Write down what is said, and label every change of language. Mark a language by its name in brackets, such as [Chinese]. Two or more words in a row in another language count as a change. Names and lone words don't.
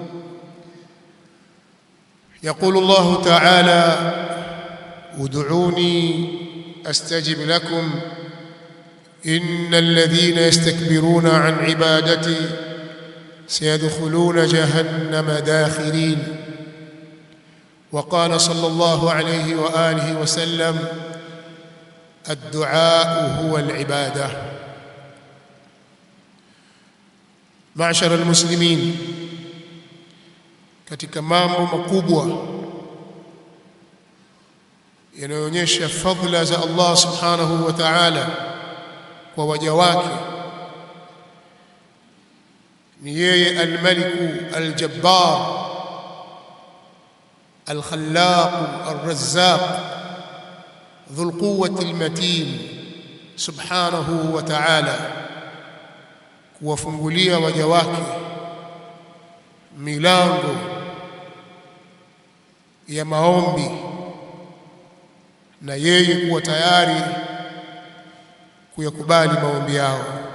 [Arabic] يقول الله تعالى: ادعوني أستجب لكم إن الذين يستكبرون عن عبادتي سيدخلون جهنم داخرين. وقال صلى الله عليه وآله وسلم: الدعاء هو العبادة. معشر المسلمين، [Swahili] katika mambo makubwa yanayoonyesha fadhila za Allah [Arabic] سبحانه وتعالى [Swahili] kwa waja wake ni yeye [Arabic] الملك الجبار الخلاق الرزاق ذو القوة المتين سبحانه وتعالى [Swahili] kuwafungulia waja wake milango ya maombi na yeye kuwa tayari kuyakubali maombi yao.